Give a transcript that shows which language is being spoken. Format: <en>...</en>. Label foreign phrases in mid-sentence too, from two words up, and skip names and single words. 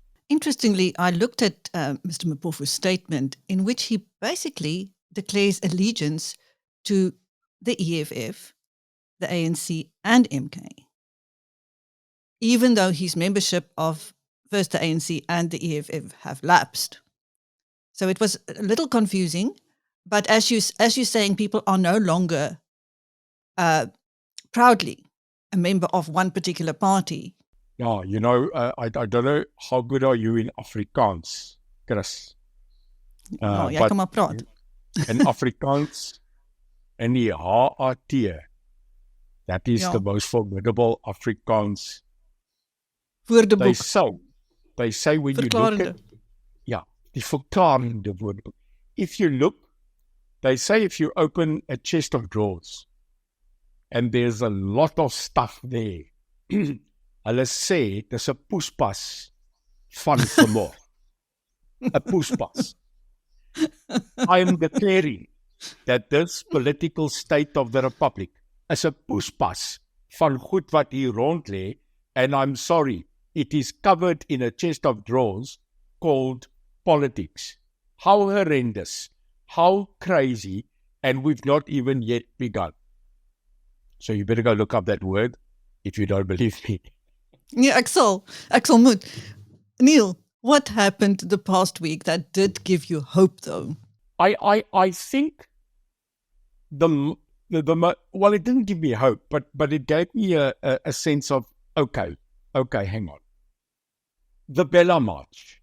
<en>Interestingly, I looked at Mr. Mpofu's statement in which he basically declares allegiance to the EFF, the ANC and MK, even though his membership of first the ANC and the EFF have lapsed. So it was a little confusing, but as you're saying, people are no longer proudly a member of one particular party. Yeah, I don't know how good are you in Afrikaans, Chris.</en> <af>Jy kan maar praat.</af> <en>In Afrikaans,</en> <af>in die HAT,</af> <en>that is the most formidable Afrikaans.</en> <af>Woordeboek.</af> <en>They say when you look at...</en> <af>Ja, die verklarende woordeboek.</af> <en>If you look, they say if you open a chest of drawers, and there's a lot of stuff there,</en> <af>hulle sê, dis 'n poespas van vermoë. 'n poespas.</af> <en>I am declaring that this political state of the republic is</en> <af>'n poespas van goed wat hier rond lê,</af> <en>and I'm sorry, it is covered in a chest of drawers called politics. How horrendous, how crazy, and we've not even yet begun. So you better go look up that word if you don't believe me. Yeah,</en> <af>ek sal moet. Neil,</af> <en>what happened the past week that did give you hope, though? I think well, it didn't give me hope, but it gave me a sense of okay, hang on. The BELA March.</en>